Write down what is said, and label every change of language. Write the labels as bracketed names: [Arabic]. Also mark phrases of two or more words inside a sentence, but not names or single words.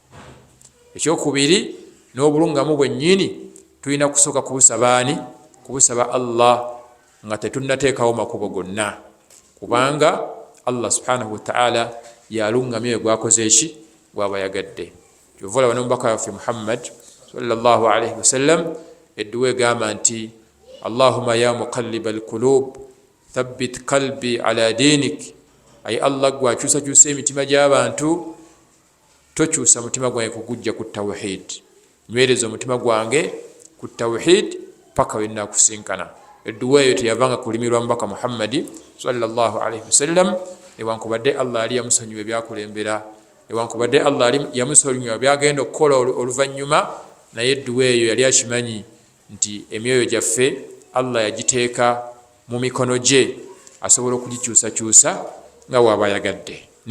[Ganda] ekyokubiri n'obulungamu bwennyini tulina kusooka kubusaba Allah nga tetunnateekawo makubo gonna kubanga Allah subhanahu [Arabic] وتعالى [Ganda] yalungamye gwakoze eki gwaba yagadde kyova olaba n'omubaka waffe Muhammad [Arabic] صلى الله عليه وسلم [Ganda] edduwa egamba nti [Arabic] اللهم يا مقلب القلوب ثبت قلبي على دينك [Ganda] ay Allah gwakyusakyusa emitima gy'abantu tokyusa mutima gwange kugujja ku tawhid nywereza omutima gwange ku tawhid paka wenakusinkana edduwa eyo teyavanga kulimirwa mubaka Muhammadi [Arabic] صلى الله عليه وسلم [Ganda] newankubadde Allah ali yamusonyiwa ebyakulembera newankubadde Allah ali yamusonyiwa byagenda okukola oluvannyuma naye edduwa eyo yali akimanyi nti emyoyo gyaffe Allah yagiteeka mu mikono gye asobola okugikyusakyusa nga waaba yagadde ne